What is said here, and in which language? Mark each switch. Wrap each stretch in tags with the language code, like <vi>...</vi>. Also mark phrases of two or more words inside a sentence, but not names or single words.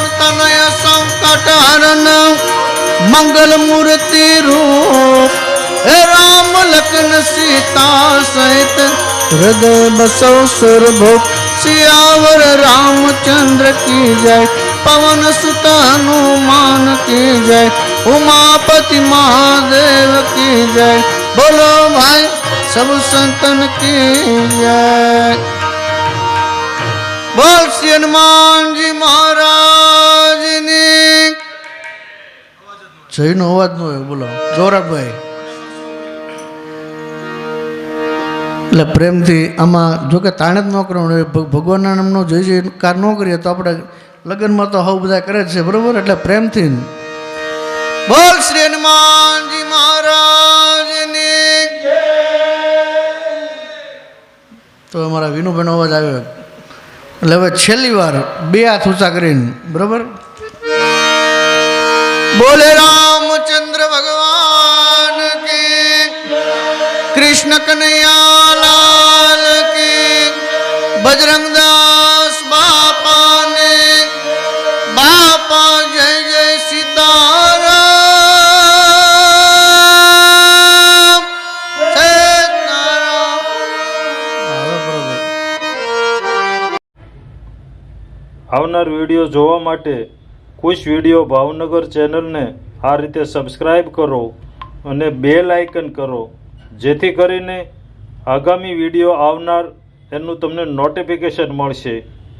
<hi>तनय संकट हरन मंगल मूर्ति रूप हे राम लखन सीता सहित हृदय बसो सुरभूप सियावर रामचंद्र की जय पवन सुत हनुमान की जय उमापति महादेव की जय बोलो भाई सब संतन की जय</hi> <gu>બોલ શ્રી હનુમાન જી મહારાજ ને જય નો અવાજ નો બોલો જોરાત ભાઈ એટલે પ્રેમથી આમાં જો કે તાણે જ ન કરવાનું ભગવાનના નામનો જય જયકાર ન કરીએ તો આપણે લગ્નમાં તો હવ બધા કરે છે બરોબર એટલે પ્રેમથી બોલ શ્રી હનુમાનજી મહારાજની તો અમારા વિનુભાઈનો અવાજ આવ્યો એટલે હવે છેલ્લી વાર બે હાથ ઊંચા કરીને બરોબર</gu> <hi>બોલે રામચંદ્ર ભગવાન કી कृष्ण कन्हैया लाल की बजरंगदास बापा ने बापा जय जय सीताराम सीताराम।</hi> <gu>આવનાર વિડીયો જોવા માટે ખુશ વિડીયો ભાવનગર ચેનલને આ રીતે સબસ્ક્રાઈબ કરો અને બેલ આઇકન કરો જેથી કરીને આગામી વિડીયો આવનાર એનું તમને નોટિફિકેશન મળશે।</gu>